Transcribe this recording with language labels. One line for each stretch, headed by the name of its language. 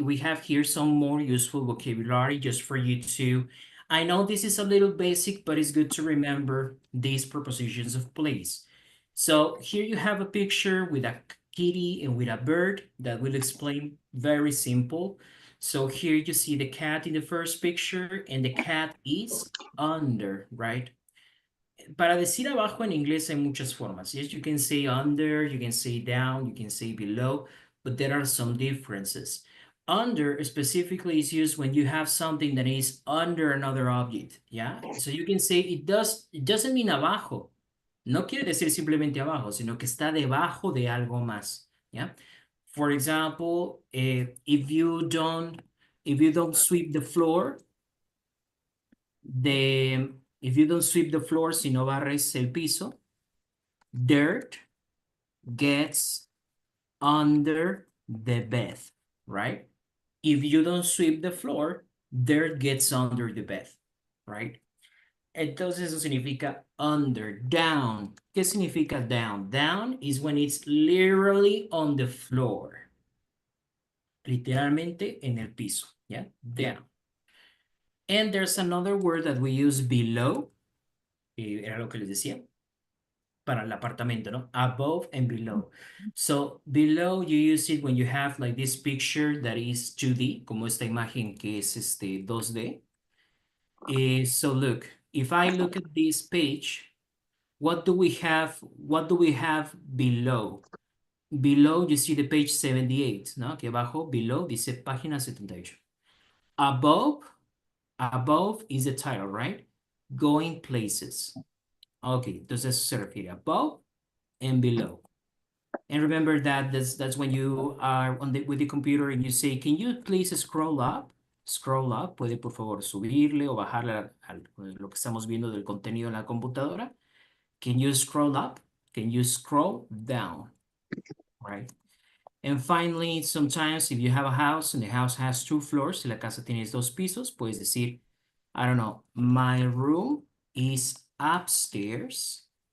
English: We have here some more useful vocabulary just for you to, I know this is a little basic, but it's good to remember these prepositions of place. So here you have a picture with a kitty and with a bird that will explain very simple. So here you see the cat in the first picture, and the cat is under, right?
Spanish: Para decir abajo en inglés hay muchas formas.
English: Yes, you can say under, you can say down, you can say below, but there are some differences. Under specifically is used when you have something that is under another object, yeah? So you can say it doesn't mean abajo.
Spanish: No quiere decir simplemente abajo, sino que está debajo de algo más, yeah?
English: For example, if you don't sweep the floor, if you don't sweep the floor,
Spanish: si no barres el piso,
English: dirt gets under the bed, right? If you don't sweep the floor, dirt gets under the bed, right?
Spanish: Entonces eso significa under, down. ¿Qué significa down?
English: Down is when it's literally on the floor.
Spanish: Literalmente en el piso,
English: yeah? Down. And there's another word that we use below.
Spanish: Era lo que les decía. Para el apartamento, ¿no?
English: Above and below. So below you use it when you have like this picture that is 2D,
Spanish: como esta imagen que es 2D.
English: So look, if I look at this page, what do we have below? Below you see the page 78, ¿no?
Spanish: Aquí abajo, below, dice página 78.
English: Above is the title, right? Going places. Okay,
Spanish: entonces eso se refiere
English: above and below. And remember that that's when you are with the computer and you say, can you please scroll up?
Spanish: Scroll up, puede por favor subirle o bajarle a lo que estamos viendo del contenido en la computadora.
English: Can you scroll up? Can you scroll down? Right? And finally, sometimes if you have a house and the house has 2 floors,
Spanish: si la casa tiene 2 pisos,
English: puedes decir, I don't know, my room is upstairs.